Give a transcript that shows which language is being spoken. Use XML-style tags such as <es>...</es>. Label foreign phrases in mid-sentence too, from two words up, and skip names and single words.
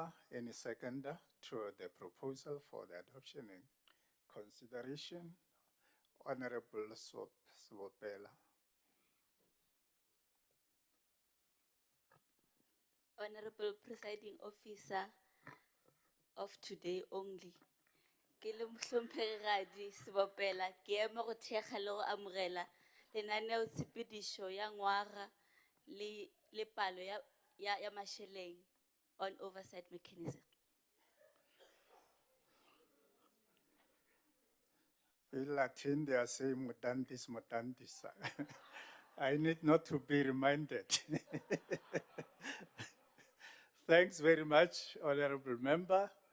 <en>Any seconder to the proposal for the adoption and consideration? Honorable Swopela. Honorable Presiding Officer of today only.</en> <nso>Ke le mohlomphegadi Sebopela ke ema go thekga le go amogela lenaneo tshepedišo ya ngwaga le palo ya mašeleng</nso> <en>on oversight mechanism. In Latin, they are saying</en> <la>mutantis, mutantis.</la> <en>I need not to be reminded. Thanks very much, Honorable Member.</en>